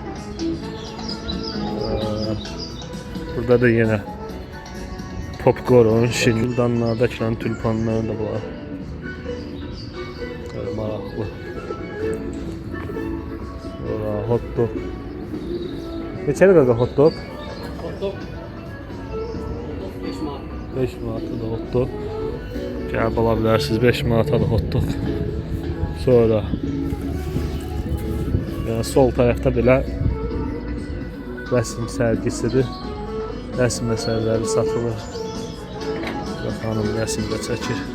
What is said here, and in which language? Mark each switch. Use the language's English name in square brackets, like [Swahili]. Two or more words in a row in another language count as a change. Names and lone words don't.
[Azerbaijani] Burada da yenə popcorn, şildanlarda kilən tülpanları da var. Maraqlı. Sonra [English] hot dog. [Azerbaijani] Neçədir qaqa [English] hot dog? Hot dog [Azerbaijani] 5 manat. 5 manata da [English] hot dog. [Azerbaijani] Gəlib ala bilərsiniz 5 manata da [English] hot dog. [Azerbaijani] Sonra sol tərəfdə belə rəsm sərgisidir. Rəsm əsərləri satılır. Xanım rəsmdə çəkir.